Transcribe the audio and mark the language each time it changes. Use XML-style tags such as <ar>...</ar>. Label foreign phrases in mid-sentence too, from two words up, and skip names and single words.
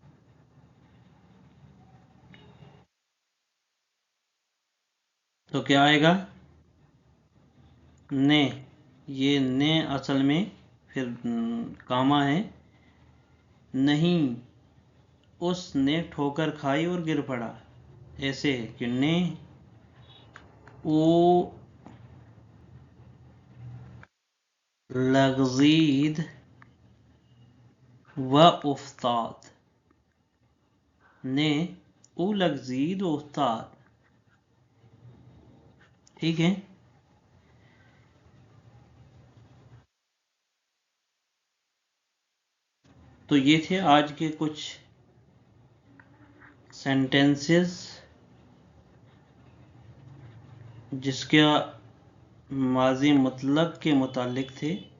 <ur>تو کیا آئے گا؟ نے. یہ نے اصل میں پھر کاما ہے. نہیں اس نے ٹھوکر کھائی اور گر پڑا. ایسے ہے کہ</ur> <fa>نے او لغزید و افتاد. نے او لغزید و افتاد.</fa> <ur>ٹھیک ہے. تو یہ تھے آج کے کچھ سینٹنسز جس کے ماضی مطلق کے متعلق تھے.</ur>